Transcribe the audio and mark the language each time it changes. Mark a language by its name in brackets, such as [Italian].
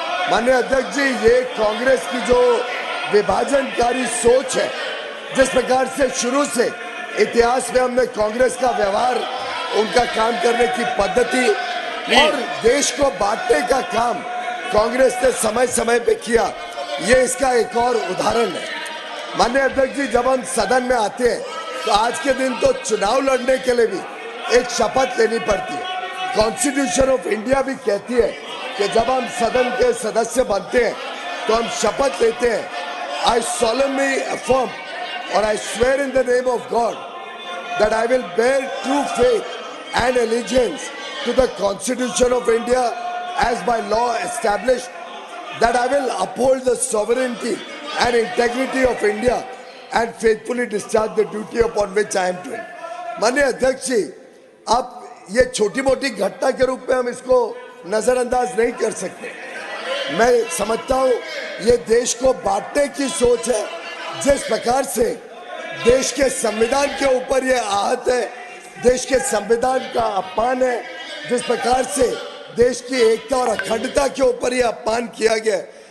[Hindi] माननीय अध्यक्ष जी, ये कांग्रेस की जो विभाजनकारी सोच है, जिस प्रकार से शुरू से इतिहास में हमने कांग्रेस का व्यवहार, उनका काम करने की पद्धति और देश को बांटने का काम कांग्रेस ने समय समय पे किया, ये इसका एक और उदाहरण है। माननीय अध्यक्ष जी, जब हम सदन में आते हैं तो आज के दिन तो चुनाव लड़ने के लिए भी एक शपथ लेनी पड़ती है। कॉन्स्टिट्यूशन ऑफ इंडिया भी कहती है कि जब हम सदन के सदस्य बनते हैं तो हम शपथ लेते हैं। [English] I solemnly affirm और I swear in the name of God that I will bear true faith and allegiance to the Constitution of India as by law established, that I will uphold the sovereignty and integrity of India and faithfully discharge the duty upon which I am doing। [Hindi] माननीय अध्यक्ष जी, आप ये छोटी मोटी घटना के रूप में हम इसको नजरअंदाज नहीं कर सकते। मैं समझता हूँ ये देश को बांटने की सोच है। जिस प्रकार से देश के संविधान के ऊपर ये आहत है, देश के संविधान का अपमान है, जिस प्रकार से देश की एकता और अखंडता के ऊपर ये अपमान किया गया।